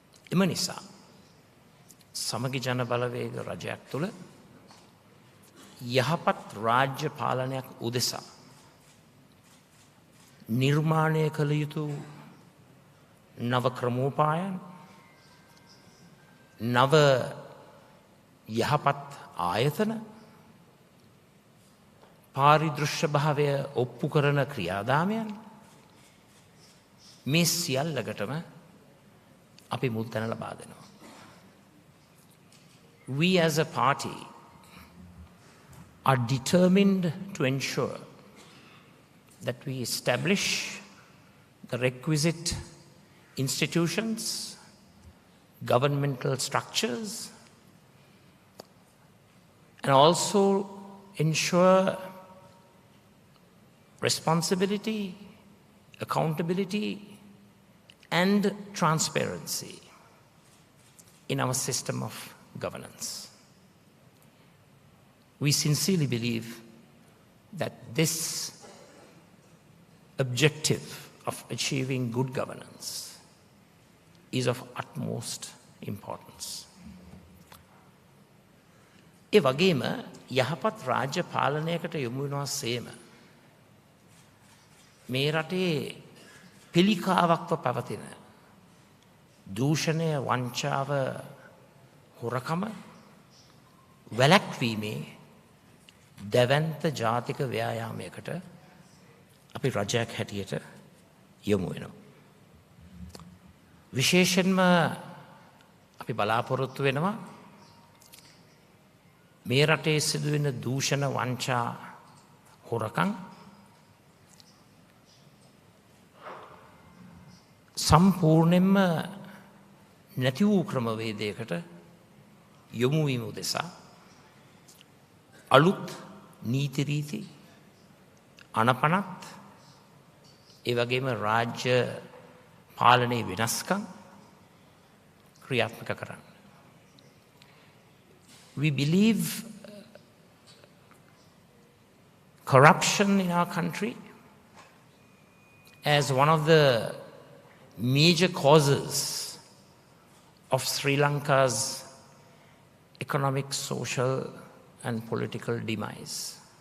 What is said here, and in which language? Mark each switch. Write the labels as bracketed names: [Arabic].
[Sinhala] එම නිසා සමගි ජන බලවේග රජයක් තුළ යහපත් රාජ්‍ය පාලනයක් උදෙසා නිර්මාණය කළ යුතු නව ක්‍රමෝපායන්, නව යහපත් ආයතන, පාරිදෘශ්‍ය භාවය ඔප්පු කරන ක්‍රියාදාමයන් මේ සියල්ලකටම අපි මුල් තැන ලබා දෙනවා. [English] We as a party are determined to ensure that we establish the requisite institutions, governmental structures, and also ensure responsibility, accountability, and transparency in our system of governance. We sincerely believe that this objective of achieving good governance is of utmost importance. [Sinhala] ඒ වගේම යහපත් රාජ්‍ය පාලනයකට යොමු වෙනවා සේම මේ රටේ පිළිකාවක්ව පවතින දූෂණය, වංචාව, හොරකම වැළැක්වීමේ දැවැන්ත ජාතික ව්‍යායාමයකට අපි රජයක් හැටියට යොමු වෙනවා. විශේෂයෙන්ම අපි බලාපොරොත්තු වෙනවා මේ රටේ සිදුවෙන දූෂණ, වංචා, හොරකම් සම්පූර්ණයෙන්ම නැති වූ ක්‍රමවේදයකට යොමු වීම උදෙසා අලුත් නීති රීති, අනපනත්, ඒ වගේම රාජ්‍ය පාලනයේ වෙනස්කම් ක්‍රියාත්මක කරන්න. [English] We believe corruption in our country as one of the major causes of Sri Lanka's economic, social, and political demise.